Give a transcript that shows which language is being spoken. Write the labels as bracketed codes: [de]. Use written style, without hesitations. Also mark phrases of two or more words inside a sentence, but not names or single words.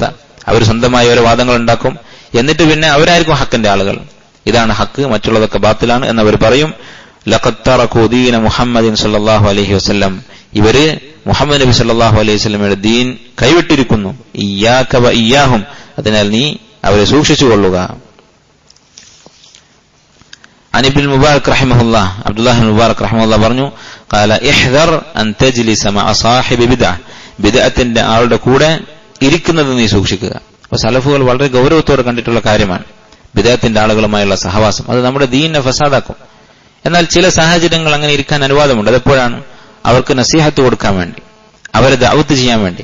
[ml] അവർ സ്വന്തമായി ഓരോ വാദങ്ങൾ ഉണ്ടാക്കും, എന്നിട്ട് പിന്നെ അവരായിരിക്കും ഹക്കിന്റെ ആളുകൾ. ഇതാണ് ഹക്ക്, മറ്റുള്ളതൊക്കെ ബാത്തിലാണ് എന്നവർ പറയും. [ar] لقد تركوا دين محمد صلى الله عليه وسلم, [ml] ഇവര് മുഹമ്മദ് നബി [ar] صلى الله عليه وسلم [ml] ദീൻ കൈവിട്ടിരിക്കുന്നു. [ar] إياك وإياهم, [ml] അതിനാൽ നീ അവരെ സൂക്ഷിച്ചുകൊള്ളുക. [ar] عن ابن المبارك رحمه الله عبد الله بن المبارك رحمه الله പറഞ്ഞു قال احذر ان تجلس مع صاحب بدعه, [ml] ബിദ്അത്തിന്റെ ആളുടെ കൂടെ ഇരിക്കുന്നത് നീ സൂക്ഷിക്കുക. അപ്പൊ സലഫുകൾ വളരെ ഗൗരവത്തോടെ കണ്ടിട്ടുള്ള കാര്യമാണ് ബിദ്അത്തിന്റെ ആളുകളുമായുള്ള സഹവാസം. അത് നമ്മുടെ ദീനിനെ ഫസാദാക്കും. എന്നാൽ ചില സാഹചര്യങ്ങൾ അങ്ങനെ ഇരിക്കാൻ അനുവാദമുണ്ട്. അതെപ്പോഴാണ്? അവർക്ക് നസീഹത്ത് കൊടുക്കാൻ വേണ്ടി, അവരെ ദഅവത്ത് ചെയ്യാൻ വേണ്ടി.